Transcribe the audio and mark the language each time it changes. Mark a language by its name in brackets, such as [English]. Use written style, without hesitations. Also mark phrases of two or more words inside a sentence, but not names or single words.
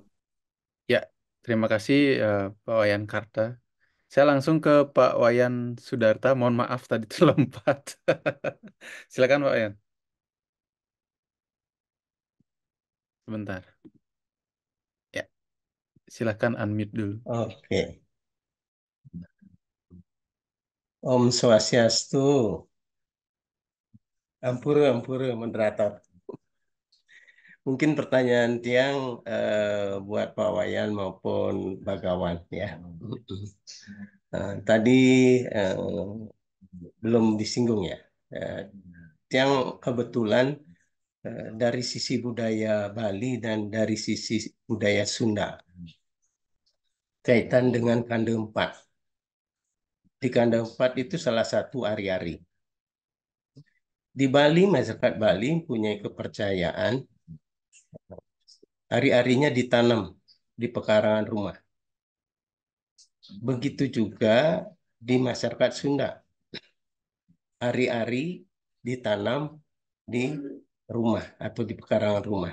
[Indonesian] Ya, terima kasih Pak Wayan Karta. Saya langsung ke Pak Wayan Sudarta. Mohon maaf tadi terlompat. Silakan Pak Wayan. Sebentar. Ya, silakan unmute dulu. Oke. [Sanskrit] Om Swastiastu. [Balinese] Ampura, ampura, [Indonesian] moderator. Mungkin pertanyaan tiang buat Pak Wayan maupun Bagawan ya. Tadi eh, belum disinggung ya. Tiang kebetulan dari sisi budaya Bali dan dari sisi budaya Sunda kaitan dengan Kande 4. Di Kande 4 itu salah satu ari-ari. Di Bali, masyarakat Bali punya kepercayaan ari-arinya ditanam di pekarangan rumah. Begitu juga di masyarakat Sunda. Ari-ari ditanam di rumah atau di pekarangan rumah.